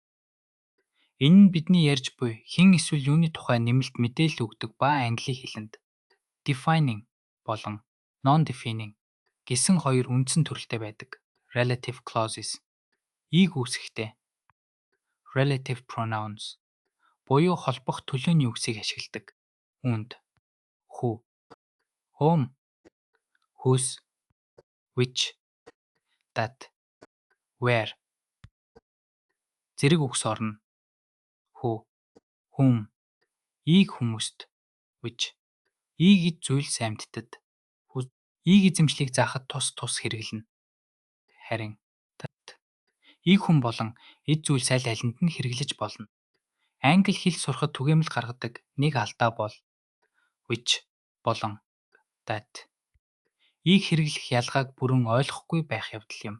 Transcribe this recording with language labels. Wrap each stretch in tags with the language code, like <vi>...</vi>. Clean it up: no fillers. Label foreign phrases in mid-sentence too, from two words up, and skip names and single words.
<mn>Энэ нь бидний ярьж буй хэн эсвэл юуны тухай нэмэлт мэдээлэл өгдөг ба англи хэлэнд defining болон non-defining гэсэн хоёр үндсэн төрөлтэй байдаг.</mn> <en>Relative clauses</en> <mn>ийг үүсгэхдээ</mn> <en>relative pronouns</en> <mn>буюу холбох төлөөний үгсийг ашигладаг. Үүнд</mn> <en>who, whom, whose, which, that, where</en> <mn>зэрэг үгс орно.</mn> <en>Who, whom</en> <mn>ийг хүмүүст, which ийг эд зүйлс амьтдад, ийг эзэмшлийг заахад тус хэрэглэнэ. Харин that ийг хүн болон эд зүйлс аль алинд нь хэрэглэж болно. Англи хэл сурахад түгээмэл гаргадаг нэг алдаа бол which болон that ийг хэрэглэх ялгааг бүрэн ойлгохгүй байх явдал юм.</mn>